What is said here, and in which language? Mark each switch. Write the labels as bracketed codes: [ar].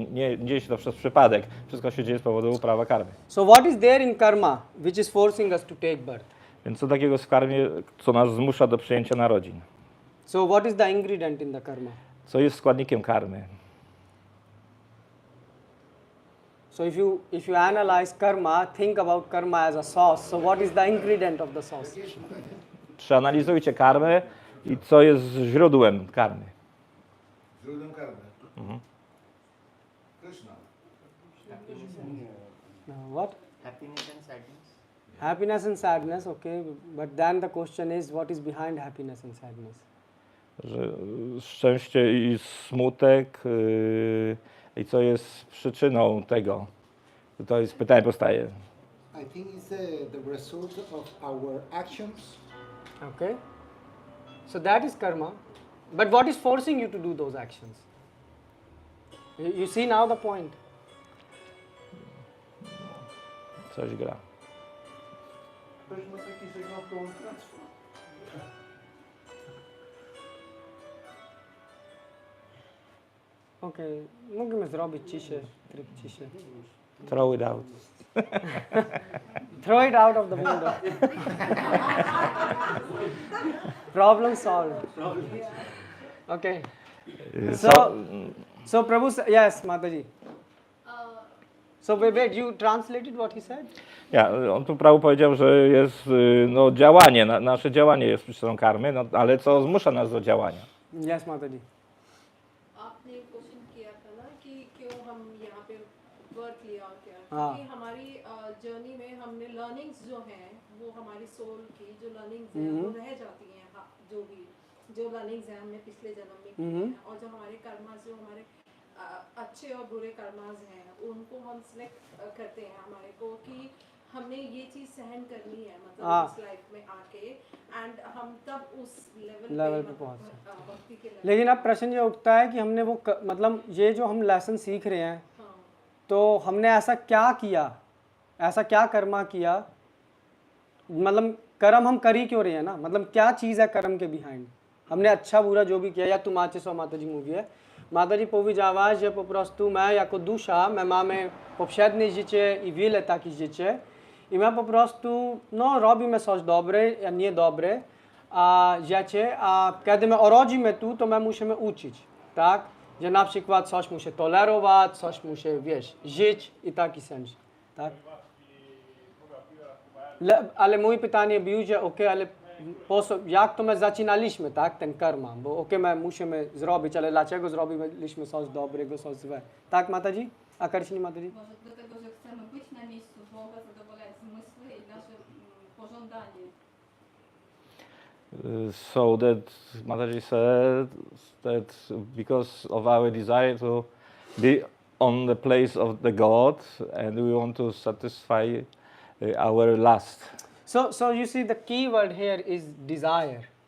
[pl] Nie dzieje się to przez przypadek. Wszystko się dzieje z powodu prawa karmy. [en] So what is there in karma which is forcing us to take birth? [pl] Więc co takiego w karmie, co nas zmusza do przyjęcia narodzin? [en] So what is the ingredient in the karma? [pl] Co jest składnikiem karmy? [en] So if you analyze karma, think about karma as a sauce. So what is the ingredient of the sauce? [pl] Przeanalizujcie karmę i co jest źródłem karmy. Źródłem karmy. [en] Krishna. What? Happiness and sadness. Happiness and sadness, okay. But then the question is, what is behind happiness and sadness? [pl] Że szczęście i smutek i co jest przyczyną tego. To jest pytanie powstaje. [en] I think it's the result of our actions. Okay. So that is karma. But what is forcing you to do those actions? You see now the point. [pl] Coś gra. Ktoś ma taki sygnał kołątractwa. [en] Okay. [pl] Możemy zrobić ciszę, tryb ciszy. [en] Throw it out. Throw it out of the window. Problem solved. Okay. So Prabhu, yes, Mataji. So wait, you translated what he said? [pl] Ja, on tu prawo powiedział, że jest no, działanie, nasze działanie jest przyczyną karmy, no, ale co zmusza nas do działania? [en] Yes, Mataji. [hi] आपने question किया था ना कि क्यों हम यहाँ पे work लिया क्या हाँ। क्योंकि हमारी जर्नी में हमने लर्निंग्स जो हैं वो हमारी सोल की जो लर्निंग्स हैं वो रह जाती हैं जो लर्निंग्स हैं हमने पिछले जन्म में की हैं और जो हमारे कर्मास जो हमारे अच्छे और बुरे कर्मास हैं उनको हम सिलेक्ट करते हैं हमारे को कि हमने ये चीज सहन करनी है मतलब इस लाइफ में आके एंड हम तब उस लेवल पे पहुंच भक्ति के लेवल लेकिन अब प्रश्न ये उठता है कि हमने वो मतलब ये जो हम लेसन सीख रहे हैं तो हमने ऐसा क्या किया, ऐसा क्या कर्मा किया, मतलब कर्म हम कर ही क्यों रहे हैं ना, मतलब क्या चीज़ है कर्म के बिहाइंड. हमने अच्छा बुरा जो भी किया, [pl] jak tłumaczy co Mataji mówi. Mataji powiedziała, że po prostu my jako dusza, my mamy poprzednie życie i wiele takich życie i my po prostu no, robimy coś dobre, a nie dobre rzeczy, a kiedy my urodzimy tu, to my musimy uczyć, tak? Że na przykład coś musi tolerować, coś musi, wiesz, żyć i taki sens, tak? Ale moje pytanie było, że okej, ale jak to my zaczynaliśmy, tak, ten karma, bo okej, my musimy zrobić, ale dlaczego zrobiliśmy coś dobrego, coś złe? Tak, Mataji? A Karshini Mataji? Może dlatego, że chcemy być na miejscu Boga, zadowalać zmysły i nasze pożądanie. [en] So that Mataji said that because of our desire to be on the place of the God and we want to satisfy our lust. So you see the key word here is desire.